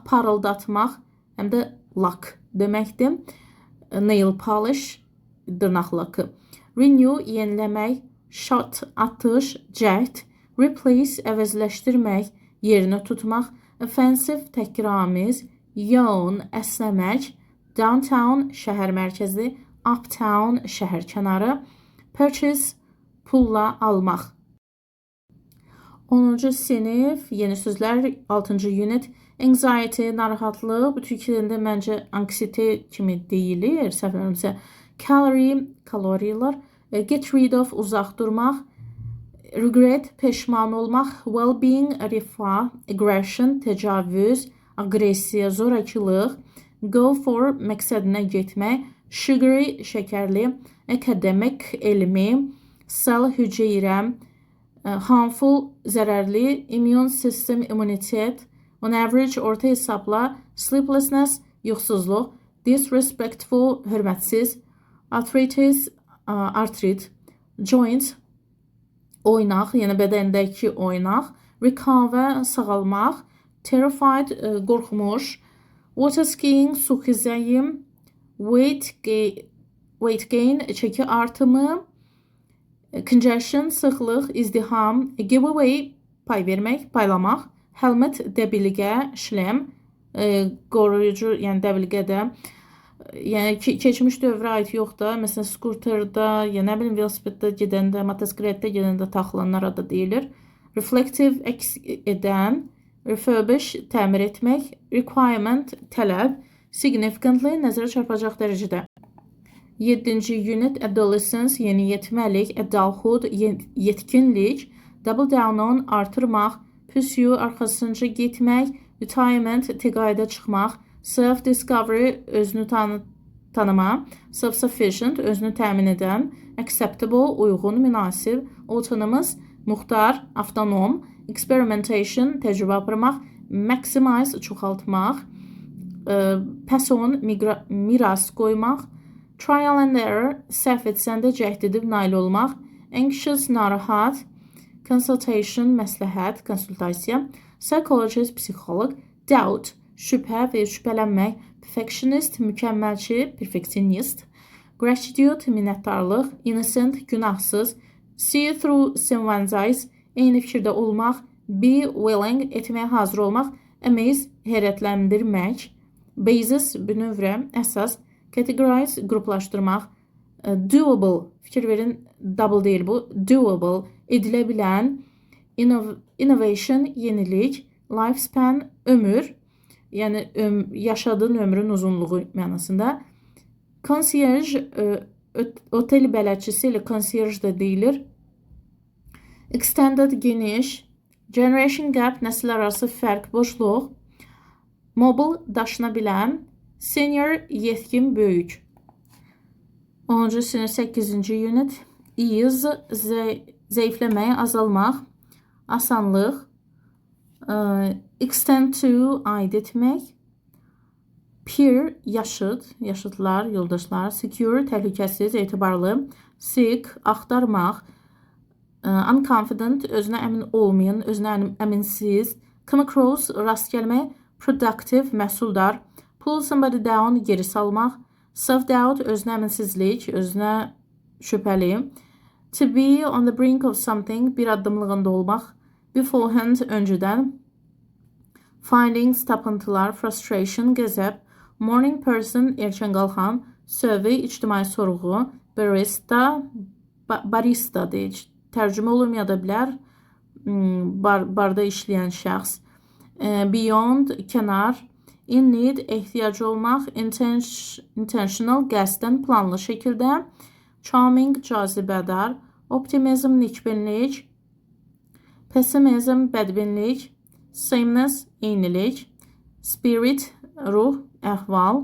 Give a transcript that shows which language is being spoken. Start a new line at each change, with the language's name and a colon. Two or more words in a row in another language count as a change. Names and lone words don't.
Azerbaijani: parıldatmaq, həm də lak deməkdir,
English: nail polish,
Azerbaijani: dırnaq lakı, renew, yeniləmək, shot, atış, cəhd, replace, əvəzləşdirmək, yerinə tutmaq, offensive, təhqiramiz, yawn, əsnəmək, downtown, şəhər mərkəzi, uptown, şəhər kənarı, purchase, pulla almaq. 10-cu sinif, yeni sözlər, 6-cı unit, anxiety, narahatlıq, bu Türkiyədə məncə anksiyete kimi deyilir, səhv eləmirəmsə, calorie, kaloriyalar,
English: get rid of,
Azerbaijani: uzaq durmaq, regret, peşman olmaq,
English: well-being,
Azerbaijani: rifah, aggression, təcavüz, agresiya, zorakılıq,
English: go for,
Azerbaijani: məqsədinə getmək, sugary, şəkərli, academic, elmi, cell, hüceyrə, harmful, zərərli,
English: immune system, immunitet, on average,
Azerbaijani: orta hesabla, sleeplessness, yuxusuzluq, disrespectful, hörmətsiz, arthritis, artrit, joint, oynaq, yəni bədəndəki oynaq, recover, sağalmaq, terrified, qorxmuş,
English: water skiing,
Azerbaijani: su xizəyi,
English: weight gain,
Azerbaijani: çəki artımı, congestion, sıxlıq, izdiham, giveaway, pay vermək, paylamaq, helmet, dəbilqə, şlem, qoruyucu, yəni dəbilqədə, yəni keçmiş dövrə aid yox da, məsələn, skuterdə, ya nə bilim, velosipeddə gedəndə, motosikletdə gedəndə taxılanlara da deyilir. Reflective, əks edən, refurbish, təmir etmək, requirement, tələb, significantly, nəzərə çarpacaq dərəcədə. 7-ci unit, adolescence, yeniyetməlik, adulthood, yetkinlik,
English: double down on,
Azerbaijani: artırmaq, pursue, arxasınca getmək, retirement, təqaüdə çıxmaq, self-discovery, özünü tanıma, self-sufficient, özünü təmin edən, acceptable, uyğun, münasib, autonomous, muxtar, avtonom, experimentation, təcrübə aparmaq, maximize, çoxaltmaq,
English: pass on,
Azerbaijani: miras qoymaq,
English: trial and error,
Azerbaijani: səhv etsəndə cəhd edib nail olmaq, anxious, narahat, consultation, məsləhət, konsultasiya, psychologist, psixoloq, doubt, şübhə və şübhələnmək, perfectionist, mükəmməlçi, perfectionist, gratitude, minnətdarlıq, innocent, günahsız,
English: see through someone's eyes,
Azerbaijani: eyni fikirdə olmaq,
English: be willing,
Azerbaijani: etməyə hazır olmaq, amaze, heyrətləndirmək, basis, bünövrə, əsas, categorize, qruplaşdırmaq, doable, fikir verin, double deyil bu, doable, edilə bilən, innovation, yenilik, lifespan, ömür, yəni yaşadığın ömrün uzunluğu mənasında. Concierge, otel bələdçisi ilə concierge də deyilir. Extended, geniş.
English: Generation gap,
Azerbaijani: nəsil arası fərq, boşluq. Mobile, daşına bilən. Senior, yetkin, böyük. 10-cu sinif 8-ci unit. Ease, zəifləmək, azalmaq, asanlıq.
English: Extend to,
Azerbaijani: aid etmək. Peer, yaşıd, yaşıdlar, yoldaşlar. Secure, təhlükəsiz, etibarlı. Seek, axtarmaq. Unconfident, özünə əmin olmayan, özünə əminsiz.
English: Come across,
Azerbaijani: rast gəlmək. Productive, məhsuldar.
English: Pull somebody down,
Azerbaijani: geri salmaq.
English: Self-doubt,
Azerbaijani: özünə əminsizlik, özünə şübhəli.
English: To be on the brink of something,
Azerbaijani: bir addımlığında olmaq. Beforehand, öncədən. Findings, tapıntılar, frustration, qəzəb.
English: Morning person,
Azerbaijani: erkən qalxan. Survey, ictimai sorğu. Barista deyil. Tərcümə olmaya da bilər. Barda işləyən şəxs. Beyond, kənar.
English: In need,
Azerbaijani: ehtiyac olmaq. Intentional, qəsdən, planlı şəkildə. Charming, cazibədar. Optimism, nikbinlik. Pessimism, bədbinlik. Sameness, eynilik. Spirit, ruh, əhval.